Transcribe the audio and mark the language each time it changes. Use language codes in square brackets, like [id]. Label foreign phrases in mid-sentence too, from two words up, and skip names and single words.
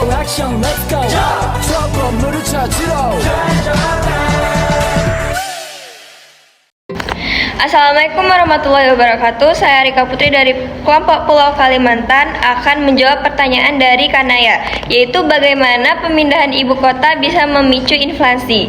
[ko] 액션 [en] let's go [ko] 저 건물을 찾으러 [ar] السلام عليكم ورحمة الله وبركاته. [id] Saya Rika Putri dari kelompok Pulau Kalimantan akan menjawab pertanyaan dari Kanaya, yaitu bagaimana pemindahan ibu kota bisa memicu inflasi.